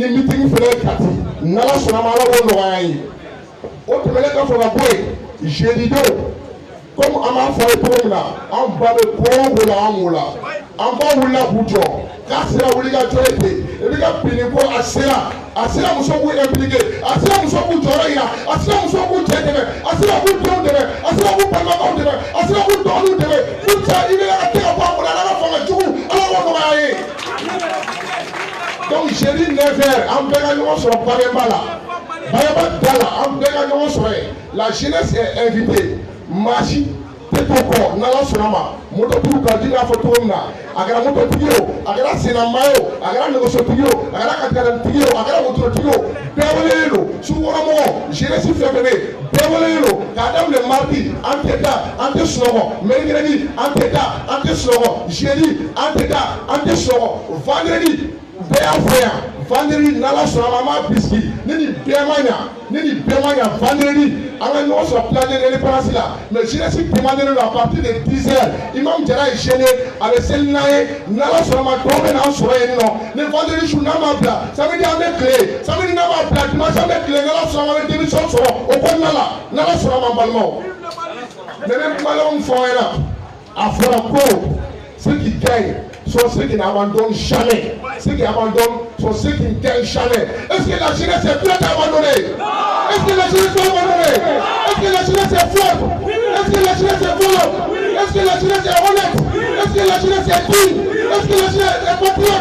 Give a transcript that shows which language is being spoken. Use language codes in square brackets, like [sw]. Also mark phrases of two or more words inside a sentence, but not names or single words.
[bm] meeting fɛnɛ ye Kati n'ala sɔnna a ma ala b'o nɔgɔya ye o tɛmɛnen kɔfɛ ka bɔ yen jeudi don comme an b'a fɔ a ye cogo min na an ba bɛ ko o la an b'o la an ba wulila k'u jɔ k'a sera wuli ka jɔ ye ten i bɛ ka binni ko a sera muso k'u impliqué a sera muso k'u jɔyɔrɔ yira a sera muso k'u cɛ dɛmɛ a sera k'u denw dɛmɛ a sera k'u balimakɛw dɛmɛ a sera k'u dɔgɔninw dɛmɛ k'u cɛ i bɛ ka tɛ ka bɔ a kɔnɔ ala ka fanga jugu ala k'o nɔgɔya ye donc jeudi 9 heures an bɛɛ ka ɲɔgɔn sɔrɔ Bayemba la Bayemba da la an bɛɛ ka ɲɔgɔn sɔrɔ yen [fr] la jeunesse est invitée [bm] marche tɛ to kɔ n'ala sɔnna a ma mototigiw ka di n'a fɔ cogo min na a kɛra mototigi ye o a kɛra senama ye o a kɛra nɛgɛsotigi ye o a kɛra katikɛtigi ye o a kɛra wotorotigi ye o bɛɛ welelen don sugukɔnɔmɔgɔ jeunesse fɛn fɛn bɛ yen bɛɛ welelen don k'a daminɛ mardi an tɛ taa an tɛ sunɔgɔ mercredi an tɛ taa an tɛ sunɔgɔ jeudi an tɛ taa an tɛ sunɔgɔ vendredi bɛɛ y'a fɔ yan vendredi n'ala sɔnna a ma an b'a bisiki ni nin bɛɛ ma ɲa vendredi an ka ɲɔgɔn sɔrɔ place de l'Indépendance la mais jeunesse demandé don [fr] à partir de 10 heures [bm] Imam Jara ye gêné a bɛ seli n'an ye n'ala sɔnna a ma dɔw bɛ n'an sɔrɔ yen nɔ ni vendredi su n'an b'a bila samedi an bɛ tile samedi n'an b'a bila dimanche an bɛ tile n'ala sɔnna a ma an bɛ démission sɔrɔ o kɔnɔna la n'ala sɔnna a ma n balimaw ne bɛ kumalanw fɔ aw ɲɛna a fɔra ko [fr] ceux qui gagnent sont ceux qui n'abandonnent jamais. Ceux qui abandonnent sont ceux qui ne gagnent jamais. Est-ce que la jeunesse est prête à abandonner? Est-ce que la jeunesse va abandonner? Est-ce que la jeunesse est forte? Est-ce que la jeunesse est volante? Est-ce que la jeunesse est honnête? Est-ce que la jeunesse est digne? Est-ce que la jeunesse est patriote?